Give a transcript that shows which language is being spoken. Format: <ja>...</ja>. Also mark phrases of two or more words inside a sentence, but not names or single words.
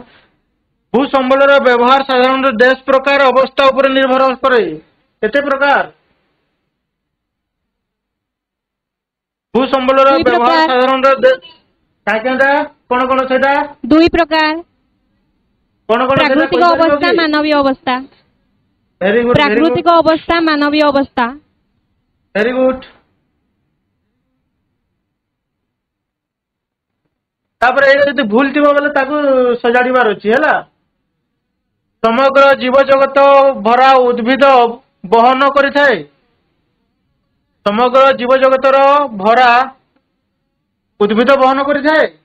<or>ଭୂ ସମ୍ବଳର ବ୍ୟବହାର ସାଧାରଣତଃ ଦେଶ ପ୍ରକାର ଅବସ୍ଥା ଉପରେ ନିର୍ଭର କରେ। କେତେ ପ୍ରକାର? ଭୂ ସମ୍ବଳର ବ୍ୟବହାର ସାଧାରଣତଃ କାହିଁକିଟା କଣ କଣ ସେଟା? 2 ପ୍ରକାର। କଣ କଣ? ପ୍ରାକୃତିକ ଅବସ୍ଥା, ମାନବୀୟ ଅବସ୍ଥା।</or> <en>very good.</en> <or>ପ୍ରାକୃତିକ ଅବସ୍ଥା, ମାନବୀୟ ଅବସ୍ଥା।</or> <en>very good.</en> <or>ତାପରେ ଏଇଟା ଯଦି ଭୁଲ ଥିବ ବୋଲେ ତାକୁ ସଜାଡିବାର ଅଛି ହେଲା। ସମଗ୍ର ଜୀବଜଗତ ଭରା ଉଦ୍ଭିଦ ବହନ କରିଥାଏ। ସମଗ୍ର ଜୀବଜଗତର ଭରା ଉଦ୍ଭିଦ ବହନ କରିଥାଏ।</or>